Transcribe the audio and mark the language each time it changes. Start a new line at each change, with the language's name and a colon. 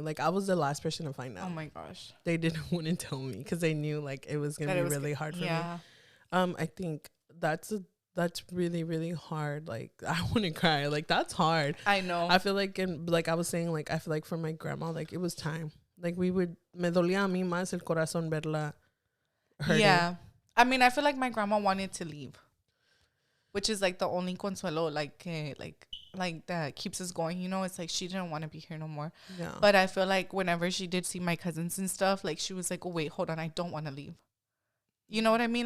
English: Like I was the last person to find out. Oh my gosh. They didn't want to tell me because they knew like it was gonna be really hard for me. I think that's that's really, really hard. Like, I wouldn't cry. Like, that's hard. I know. I feel like, like I was saying, like, I feel like for my grandma, like, it was time.
Spanish: Like, me dolía a mí más el corazón verla hurting.
English: Yeah. I mean, I feel like my grandma wanted to leave, which is like the only consuelo, like that keeps us going. You know, it's like she didn't want to be here no more. Yeah. But I feel like whenever she did see my cousins and stuff, like she was like, oh, wait, hold on. I don't want to leave. You know what I mean?